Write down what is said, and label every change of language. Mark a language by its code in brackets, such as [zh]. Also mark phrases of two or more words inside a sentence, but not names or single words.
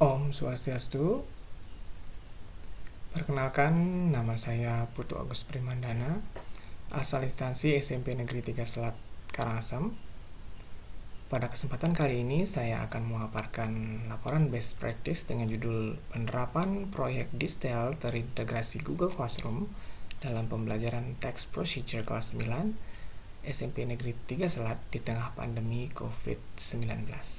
[id] Om Swastiastu. Perkenalkan, nama saya Putu Agus Primandana, asal instansi SMP Negeri 3 Selat, Karangasem. Pada kesempatan kali ini, saya akan memaparkan laporan [en] best practice [id] dengan judul penerapan proyek Distel terintegrasi Google Classroom dalam pembelajaran [en] Text Procedure [id] kelas 9 SMP Negeri 3 Selat di tengah pandemi COVID-19.